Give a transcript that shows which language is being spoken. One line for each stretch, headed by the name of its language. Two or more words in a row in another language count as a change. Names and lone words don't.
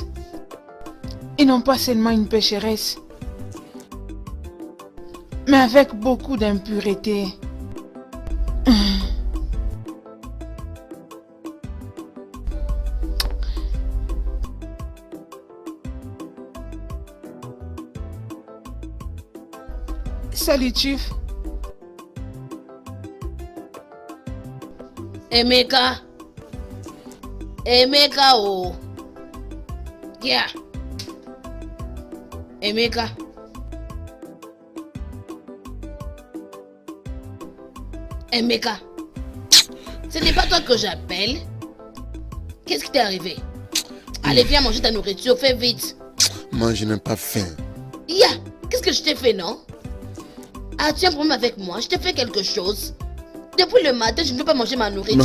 French: Et non pas seulement une pécheresse, mais avec beaucoup d'impureté. Salut, Chief. Emeka. Emeka, oh. Yeah. Emeka. Emeka. Ce n'est pas toi que j'appelle. Qu'est-ce qui t'est arrivé? Allez, viens manger ta nourriture, fais vite. Moi, je n'ai pas faim. Yeah. Qu'est-ce que je t'ai fait, non? As-tu un problème avec moi? Je t'ai fait quelque chose? Depuis le matin, je ne peux pas manger ma nourriture.